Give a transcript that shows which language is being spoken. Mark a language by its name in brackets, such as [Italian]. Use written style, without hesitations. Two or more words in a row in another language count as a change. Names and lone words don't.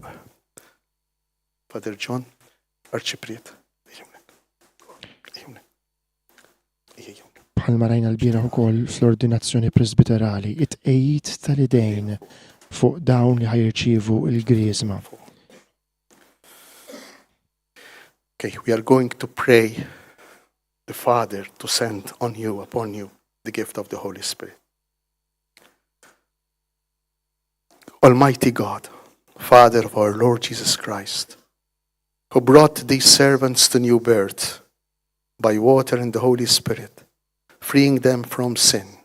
[Maltese] Father John, Arċipriet. Bħalma rajna l-bieraħ ukoll fl-ordinazzjoni presbiterali, it-tqejjid tal-idejn fuq dawn li ħajrċievu l-griżma. [English] Okay, we are going to pray the Father to send on you, upon you, the gift of the Holy Spirit. Almighty God, Father of our Lord Jesus Christ, who brought these servants to new birth by water and the Holy Spirit, freeing them from sin.